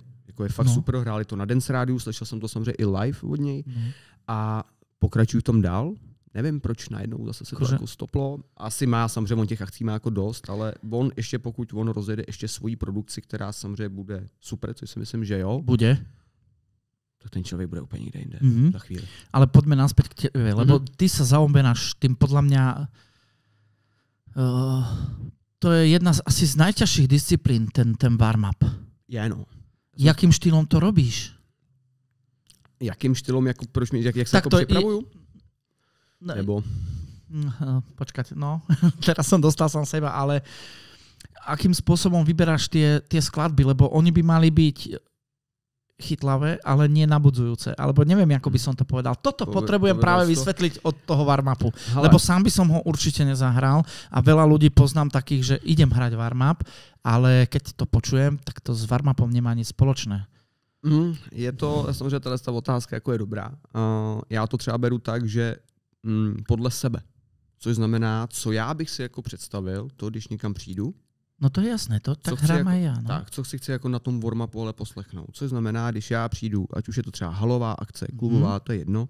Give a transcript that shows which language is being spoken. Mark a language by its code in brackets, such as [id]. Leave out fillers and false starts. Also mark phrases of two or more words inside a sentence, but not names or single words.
[cs] Jako je fakt super, hráli to na Dance Rádiu, slyšel jsem to samozřejmě i live od něj a pokračuju v tom dál. Nevím, proč najednou zase se to jako stoplo. Asi má, samozřejmě on těch akcí má jako dost, ale on ještě, pokud on rozjede ještě svoji produkci, která samozřejmě bude super, což si myslím, že jo. Bude. tak ten člověk bude úplně někde jinde za chvíli. [sk] Ale poďme naspäť k tebe, lebo ty sa zaoberáš tým podľa mňa to je jedna asi z najťažších disciplín, ten warm-up. Je, no. Jakým štýlom to robíš? [cs] Jakým štýlom, jako, proč mi, jak se jako připravuju? Nebo? [sk] Počkať, no. Teraz som dostal sám seba, ale akým spôsobom vyberáš tie skladby? Lebo oni by mali byť chytlavé, ale nie nabudzujúce. Alebo neviem, ako by som to povedal. Toto potrebujem práve vysvetliť od toho warm-upu. Lebo sám by som ho určite nezahral a veľa ľudí poznám takých, že idem hrať warm-up, ale keď to počujem, tak to s warm-upom nemá nic spoločné. [cs] Je to, samozřejmě ta otázka jako je dobrá. Já to třeba beru tak, že podle sebe. Což znamená, co já bych si jako představil, to když někam přijdu. [sk] No to je jasné, to tak hrám aj ja. No. [cs] Tak, co si chci jako na tom warm-upu ale poslechnout. Což znamená, když já přijdu, ať už je to třeba halová akce, klubová, to je jedno.